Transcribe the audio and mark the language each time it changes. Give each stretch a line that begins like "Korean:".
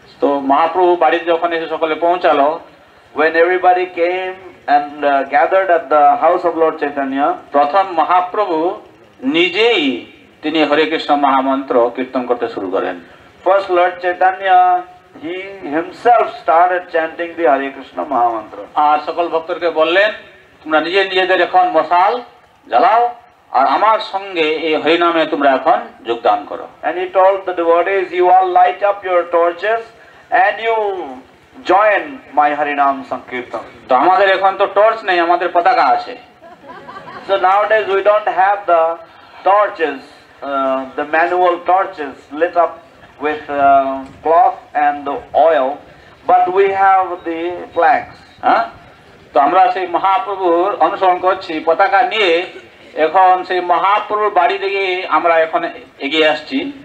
Bangla: তো মহাপ্রভু বাড়িতে যখন এসে সকলে পৌঁছালো,
English: when everybody came and gathered at the house of Lord Chaitanya,
Bangla: প্রথম মহাপ্রভু নিজেই তিনি হরে কৃষ্ণ মহামন্ত্র কীর্তন করতে শুরু করেন।
English: First Lord Chaitanya, he himself started chanting the Hare Krishna Mahamantra.
Bangla: আর সকল ভক্তদেরকে বললেন, তোমরা নিজেদের এখন মশাল জ্বালাও আর আমার সঙ্গে এই হরিনামে তোমরা এখন যোগদান করো।
English: And he told the devotees, you all light up your torches and you join my Harinam Sankirtan.
Bangla: তো আমাদের এখন তো টর্চ নেই, আমাদের পতাকা আছে।
English: So nowadays we don't have the torches, the manual torches lit up with cloth and the oil, but we have the flags.
Bangla: হ্যাঁ, তো আমরা সেই মহাপ্রভুর অনুসরণ করছি পতাকা নিয়ে, এখন সেই মহাপ্রভুর বাড়ি দিকে আমরা এখন এগিয়ে আসছি।